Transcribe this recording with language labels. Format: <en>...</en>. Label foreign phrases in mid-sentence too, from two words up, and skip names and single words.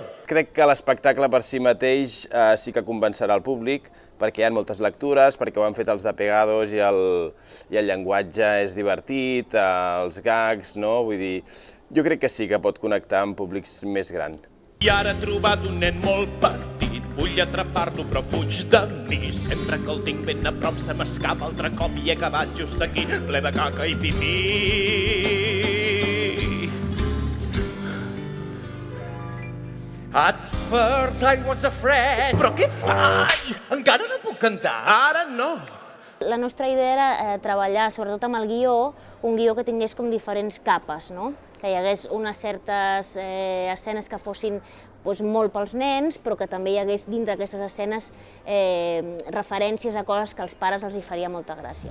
<ca>Crec que l'espectacle per si mateix sí que convencerà el públic, perquè hi ha moltes lectures, perquè ho han fet els de Pegados i el llenguatge és divertit, els gags, no? Vull dir, jo crec que sí que pot connectar amb públics més grans. I ara he trobat un nen molt petit, vull atrapar-lo però fuig de mi. Sempre que el tinc ben a prop se m'escapa altre cop i he acabat just aquí, ple de caca i pipí.</ca> <en>At first I was afraid.</en> <ca>Però què faig? Encara no puc cantar, ara no. La nostra idea era treballar, sobretot amb el guió, un guió que tingués com diferents capes, no? Que hi hagués unes certes escenes que fossin molt pels nens, però que també hi hagués dintre d'aquestes escenes referències a coses que als pares els hi faria molta gràcia.</ca>